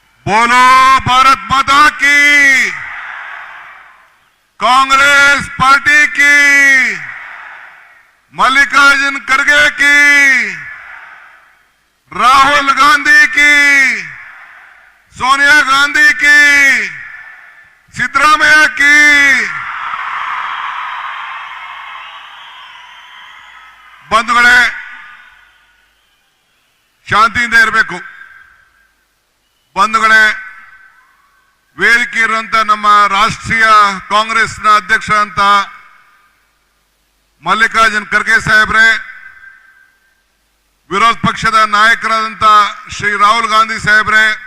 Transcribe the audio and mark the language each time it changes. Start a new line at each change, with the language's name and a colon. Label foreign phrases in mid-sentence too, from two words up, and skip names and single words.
Hindi: बोलो भारत माता की, कांग्रेस पार्टी की, मल्लिकार्जुन खड़गे की, राहुल गांधी की, सोनिया गांधी की, सिद्धरामಯ್ಯ की।
Kannada: ಬಂಧುಗಳೇ, ಶಾಂತಿಯಿಂದ ಇರಬೇಕು। ಬಂಧುಗಳೇ, ವೇದಿಕೆ ಇರುವಂತ ನಮ್ಮ ರಾಷ್ಟ್ರೀಯ ಕಾಂಗ್ರೆಸ್ನ ಅಧ್ಯಕ್ಷ ಅಂತ ಮಲ್ಲಿಕಾರ್ಜುನ್ ಖರ್ಗೆ ಸಾಹೇಬ್ರೆ, ವಿರೋಧ ಪಕ್ಷದ ನಾಯಕರಾದಂತ ಶ್ರೀ ರಾಹುಲ್ ಗಾಂಧಿ ಸಾಹೇಬ್ರೆ,